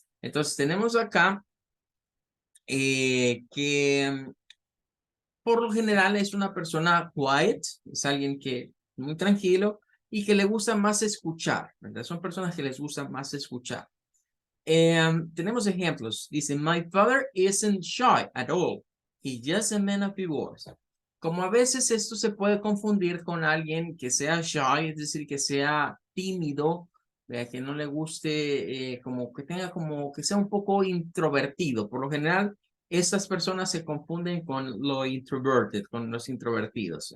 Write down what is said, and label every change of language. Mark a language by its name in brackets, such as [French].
[Spanish] Entonces tenemos acá que por lo general es una persona quiet, es alguien que muy tranquilo y que le gusta más escuchar, ¿verdad? Son personas que les gusta más escuchar. Tenemos ejemplos. [English] Dice, my father isn't shy at all. He's just a man of few words. [Spanish] Como a veces esto se puede confundir con alguien que sea shy, es decir, que sea tímido, que no le guste, como que tenga como que sea un poco introvertido. Por lo general, estas personas se confunden con lo introverted, con los introvertidos.